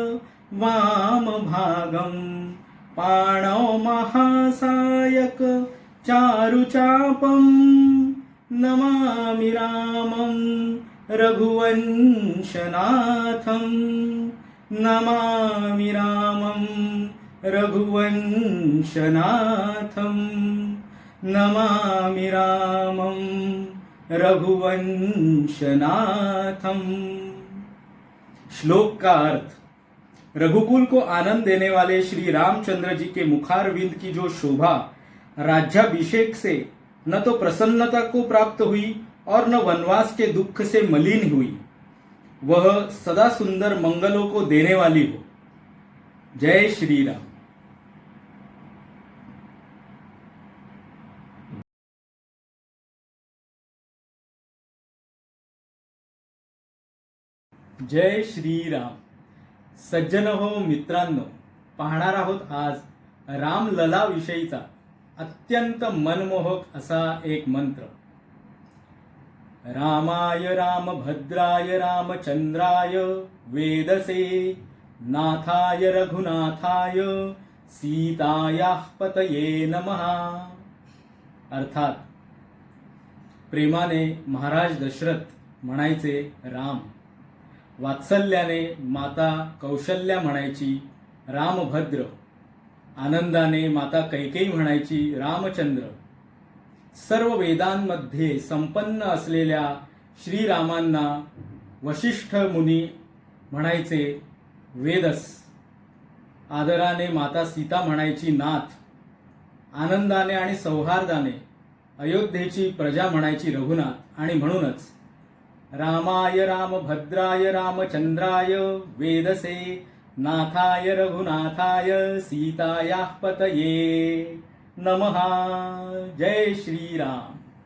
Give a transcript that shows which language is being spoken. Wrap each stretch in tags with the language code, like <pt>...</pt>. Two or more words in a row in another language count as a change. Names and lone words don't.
<sa>वामभागं पाणौ महासायक चारुचापं नमामि रामं रघुवंशनाथं नमामि रामं रघुवंशनाथं नमामि रामं रघुवंशनाथं।</sa> <hi>श्लोक का अर्थ। रघुकुल को आनंद देने वाले श्री रामचंद्र जी के मुखारविंद की जो शोभा राज्याभिषेक से न तो प्रसन्नता को प्राप्त हुई और न वनवास के दुख से मलिन हुई, वह सदा सुंदर मंगलों को देने वाली हो। जय श्री राम। जय श्रीराम।</hi> <mr>सज्जन हो, मित्रांनो, पाहणार आहोत आज रामलला विषयीचा अत्यंत मनमोहक असा एक मंत्र।</mr> <sa>रामाय रामभद्राय रामचंद्राय वेदसे नाथाय रघुनाथाय सीतायाः पतये नमः।</sa> <mr>अर्थात प्रेमाने महाराज दशरथ म्हणायचे राम, वात्सल्याने माता कौशल्या म्हणायची रामभद्र, आनंदाने माता कैकेयी म्हणायची रामचंद्र। सर्व वेदांमध्ये संपन्न असलेल्या श्रीरामांना वशिष्ठ मुनी म्हणायचे वेदस, आदराने माता सीता म्हणायची नाथ, आनंदाने आणि सौहार्दाने अयोध्येची प्रजा म्हणायची रघुनाथ। आणि म्हणूनच</mr> <sa>रामाय रामभद्राय रामचंद्राय वेदसे नाथाय रघुनाथाय सीतायाः पतये नमः।</sa> <mr>जय श्रीराम।</mr>